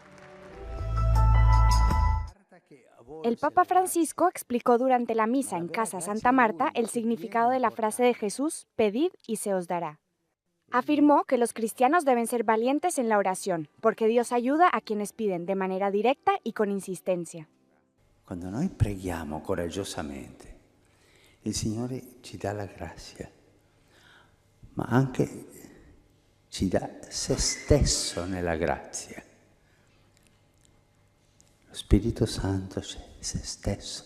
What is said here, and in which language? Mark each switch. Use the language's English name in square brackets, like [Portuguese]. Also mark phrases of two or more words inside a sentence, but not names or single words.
[Spanish] El Papa Francisco explicó durante la misa en Casa Santa Marta el significado de la frase de Jesús, pedid y se os dará. Afirmó que los cristianos deben ser valientes en la oración, porque Dios ayuda a quienes piden de manera directa y con insistencia. [Italian] Quando noi preghiamo coraggiosamente, il Signore ci dà la grazia, ma anche ci dà se stesso nella grazia. Lo Spirito Santo c'è, se stesso.